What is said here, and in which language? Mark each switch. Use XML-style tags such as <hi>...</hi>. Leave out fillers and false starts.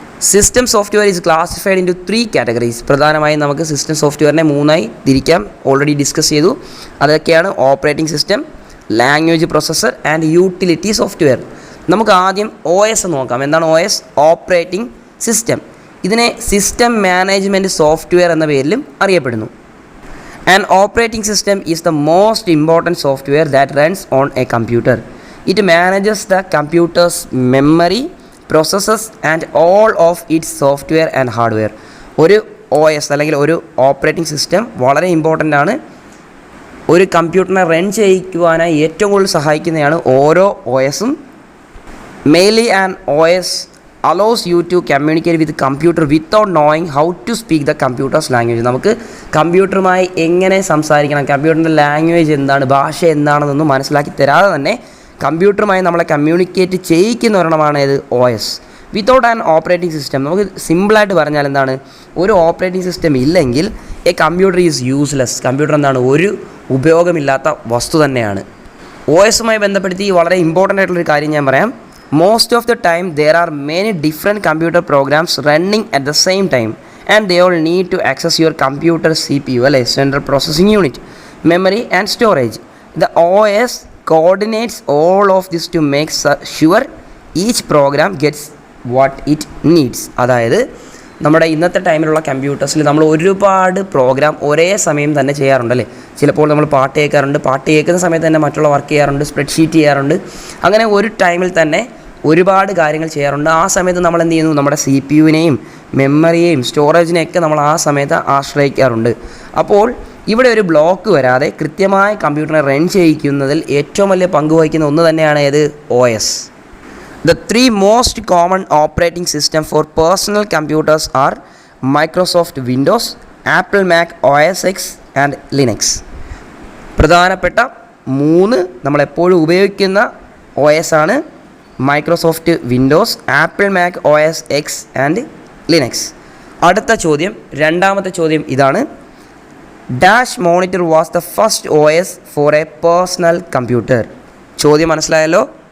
<en>System software is classified into 3 categories.</en> <ml>പ്രധാനമായും നമുക്ക് system സോഫ്റ്റ്വെയറിനെ 3ആയി തിരിക്കാം. ഓൾറെഡി ഡിസ്കസ് ചെയ്തു. അതൊക്കെയാണ് operating system, language processor and utility software. നമുക്ക് ആദ്യം OS നോക്കാം. എന്താണ് OS? Operating system. ഇതിനെ സിസ്റ്റം മാനേജ്മെൻറ്റ് സോഫ്റ്റ്വെയർ എന്ന പേരിലും അറിയപ്പെടുന്നു.</ml> <en>An operating system is the most important software that runs on a computer. It manages the computer's memory, processors and all of its software and hardware.</en> <ml>ഒരു OS അല്ലെങ്കിൽ ഒരു operating system വളരെ important ആണ്. ഒരു കമ്പ്യൂട്ടറിനെ run ചെയ്യിക്കുവാനായി ഏറ്റവും കൂടുതൽ സഹായിക്കുന്നതാണ് ഓരോ OSഉം.</ml> <en>Mainly an OS allows you to communicate with the computer without knowing how to speak the computer's language.</en> <ml>നമുക്ക് കമ്പ്യൂട്ടറുമായി എങ്ങനെ സംസാരിക്കണം, കമ്പ്യൂട്ടറിൻ്റെ ലാംഗ്വേജ് എന്താണ്, ഭാഷ എന്താണെന്നൊന്നും മനസ്സിലാക്കി തരാതെ തന്നെ കമ്പ്യൂട്ടറുമായി നമ്മളെ കമ്മ്യൂണിക്കേറ്റ് ചെയ്യിക്കുന്ന ഒരെണ്ണമാണ് ഇത് OS.</ml> <en>without an operating system,</en> <ml>നമുക്ക് സിമ്പിളായിട്ട് പറഞ്ഞാൽ എന്താണ്, ഒരു ഓപ്പറേറ്റിംഗ് സിസ്റ്റം ഇല്ലെങ്കിൽ</ml> <en>A computer is useless.</en> <ml>Computer എന്താണ്, ഒരു ഉപയോഗമില്ലാത്ത വസ്തു തന്നെയാണ്. OSുമായി ബന്ധപ്പെടുത്തി വളരെ ഇമ്പോർട്ടൻ്റ് ആയിട്ടുള്ളൊരു കാര്യം ഞാൻ പറയാം.</ml> <en>Most of the time there are many different computer programs running at the same time and they all need to access your computer CPU, central processing unit, memory and storage. The OS coordinates all of this to make sure each program gets what it needs.</en> <ml>അതായത് നമ്മുടെ ഇന്നത്തെ ടൈമിലുള്ള കമ്പ്യൂട്ടേഴ്സിൽ നമ്മൾ ഒരുപാട് programme ഒരേ സമയം തന്നെ ചെയ്യാറുണ്ട് അല്ലേ. ചിലപ്പോൾ നമ്മൾ പാട്ട് കേൾക്കാറുണ്ട്, പാട്ട് കേൾക്കുന്ന സമയത്ത് തന്നെ മറ്റുള്ള വർക്ക് ചെയ്യാറുണ്ട്, സ്പ്രെഡ്ഷീറ്റ് ചെയ്യാറുണ്ട്. അങ്ങനെ ഒരു ടൈമിൽ തന്നെ ഒരുപാട് കാര്യങ്ങൾ ചെയ്യാറുണ്ട്. ആ സമയത്ത് നമ്മൾ എന്ത് ചെയ്യുന്നു, നമ്മുടെ CPU-നെയും മെമ്മറിയെയും സ്റ്റോറേജിനെയൊക്കെ നമ്മൾ ആ സമയത്ത് ആശ്രയിക്കാറുണ്ട്. അപ്പോൾ ഇവിടെ ഒരു ബ്ലോക്ക് വരാതെ കൃത്യമായി കമ്പ്യൂട്ടറിനെ റൺ ചെയ്യിക്കുന്നതിൽ ഏറ്റവും വലിയ പങ്ക് വഹിക്കുന്ന ഒന്ന് തന്നെയാണ് ഏത്, OS.</ml> <en>The three most common operating systems for personal computers are Microsoft Windows, Apple Mac OS X and Linux.</en> <ml>പ്രധാനപ്പെട്ട 3 നമ്മളെപ്പോഴും ഉപയോഗിക്കുന്ന OS ആണ് Microsoft Windows, apple Mac OS X and Linux. അടുത്ത ചോദ്യം, രണ്ടാമത്തെ ചോദ്യം ഇതാണ്.</ml> <en>Dash monitor was the first OS for a personal computer.</en> <ml>ചോദ്യം മനസ്സിലായല്ലോ.</ml>